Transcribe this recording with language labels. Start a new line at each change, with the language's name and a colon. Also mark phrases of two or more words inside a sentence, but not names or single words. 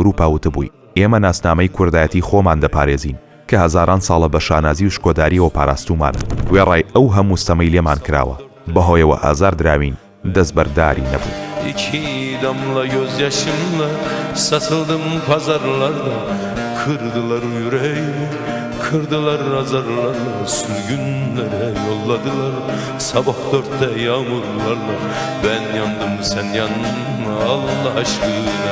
Central Kurdish: ئەوروپا وتبووی ئێمە ناسنامەی کوردایەتی خۆمان دەپارێزین کە هەزاران ساڵە بە شانازی و شکۆداریەوە پاراستومانە. وێڕای ئەو هەموو ستەمەی لێمان کراوە، بەهۆیەوە ئازار دراوین، دەستبەرداری نەبوو.
Turkish: İki damla gözyaşımla satıldım pazarlarda. Kırdılar yüreğimi, kırdılar azarlarla. Sürgünlere yolladılar sabah 4'te yağmurlarla. Ben yandım sen yanma Allah aşkına.